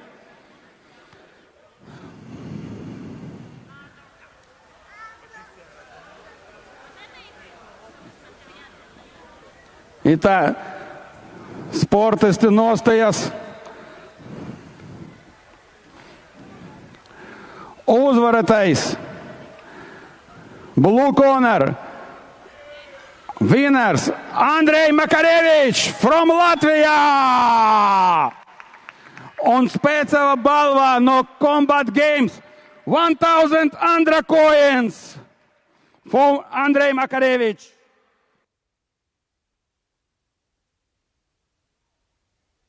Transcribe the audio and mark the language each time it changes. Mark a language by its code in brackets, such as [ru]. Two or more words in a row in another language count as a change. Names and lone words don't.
[lv] Tā sportisti nostājas. Uzvarētājs. [en] Blue corner. Winners Andrejs Makarevičs from Latvijā! [lv] Un speciāla balva no Combat Games 1000 Andra [en] coins for [lv] Andrejs Makarevičs.